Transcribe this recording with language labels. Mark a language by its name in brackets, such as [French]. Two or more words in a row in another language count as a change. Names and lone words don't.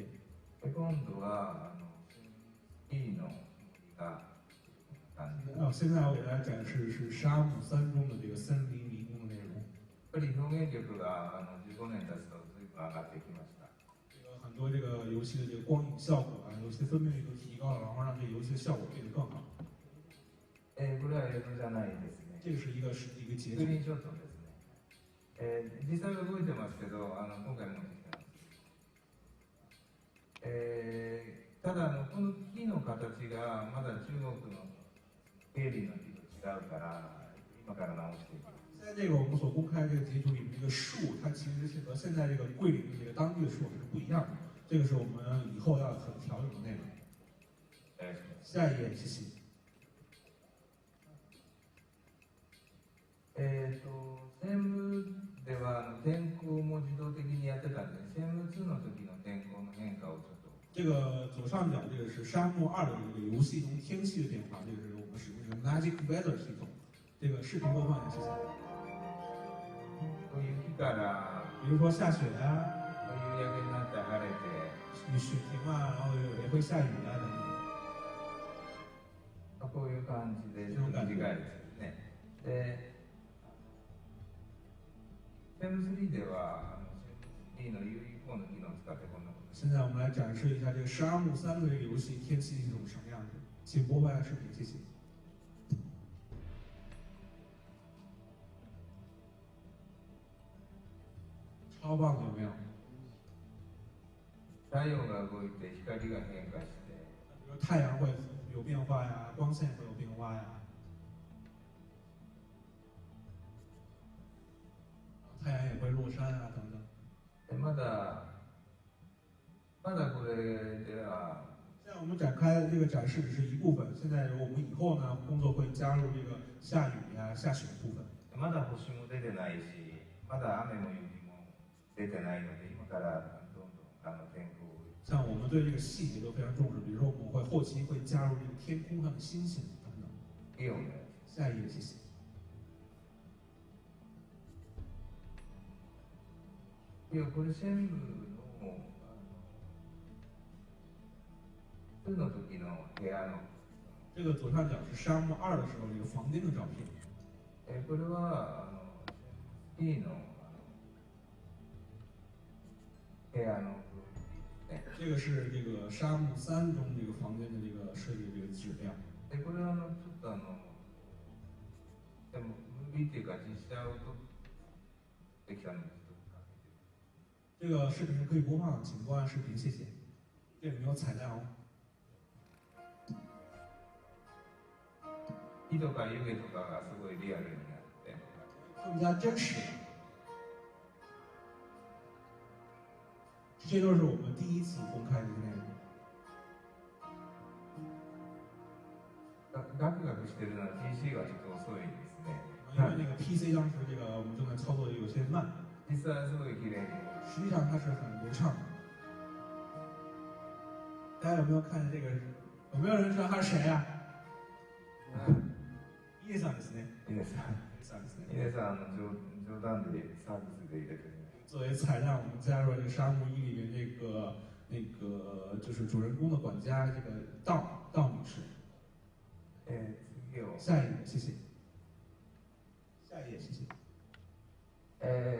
[Japanese] 今度はシェンム3の森が [Chinese] 现在我给大家展示是沙漠3中的这个森林迷宫的内容。 [Japanese] やっぱり表現力が15年経つと随分上がってきました。 [Chinese] 这个很多这个游戏的这个光影效果啊，游戏的分辨率都提高了，然后让这个游戏的效果变得更好。 [Japanese] これは映像じゃないですね。 [Chinese] 这个是一个截 [Japanese] スクリーン [Chinese] 图。 [Japanese] ショットですね。実際は動いてますけど、今回持ってきてます。ただこの木の形がまだ中国の経理の木と違うから、今から直していきます。 [Chinese] 现在这个我们所公开的这个截图里面这个树，它其实是和现在这个桂林的这个当地的树是不一样的。这个是我们以后要很调整的内容。下一页，谢谢。 [Japanese] シェンムでは天候も自動的にやってたんで、シェンム2の時の天候の変化をちょっと。 [Chinese] 这个左上角这个是沙漠2的这个游戏中天气的变化，这个是我们使用的 [English] Magic Weather [Chinese] 系统。这个视频播放一下，谢谢。 [Japanese] 雪から、 [Chinese] 比如说下雪啊， [Japanese] 夕焼けになって晴れて、 [Chinese] 雪停啊，然后也会下雨啊等等。 [Japanese] こういう感じで短いですよね。で、シェンム3ではシェンム3の UE4 の機能を使ってこんなこと。 [Chinese] 现在我们来展示一下这个沙漠3的这个游戏天气系统什么样子，请播放一下视频，谢谢。超棒的，有没有？ [Japanese] 太陽が動いて光が変化して、 [Chinese] 比如太阳会有变化呀，光线会有变化呀，太阳也会落山啊等等。 [Japanese] まだこれでは。 [Chinese] 现在我们展开这个展示只是一部分，现在我们以后呢工作会加入这个下雨呀、下雪的部分。 [Japanese] まだ星も出てないし、まだ雨も雪も出てないので、今からどんどん天候を。 [Chinese] 像我们对这个细节都非常重视，比如说我们会后期会加入这个天空上的星星等等。下一页，谢谢。 [Japanese] これ全部の2の時の部屋の。 [Chinese] 这个左上角是沙漠2的时候这个房间的照片。 [Japanese] これは3の部屋の。 [Chinese] 这个是这个沙漠3中这个房间的这个设计的这个质量。 [Japanese] これはちょっとでもムービーっていうか実写を撮ってきたので。 [Chinese] 这个视频可以播放，请播放视频，谢谢。这里没有彩蛋哦。 [Japanese] 火とか湯気とかがすごいリアルになって。 [Chinese] 更加真实。这些都是我们第一次公开的内容。 [Japanese] ガクガクしてるのは PC がちょっと遅いですね。 [Chinese] 因为那个 PC 当时这个我们正在操作有些慢。 [Japanese] 実際はすごい綺麗に。 [Chinese] 实际上它是很流畅的。大家有没有看这个？有没有人知道他是谁呀？ [Japanese] イエさんですね。イエさん。イエさん冗談でサービスで入れてる。 [Chinese] 作为彩蛋，我们加入了这个沙漠1里面那个就是主人公的管家这个道女士。下一页，谢谢。下一页，谢谢。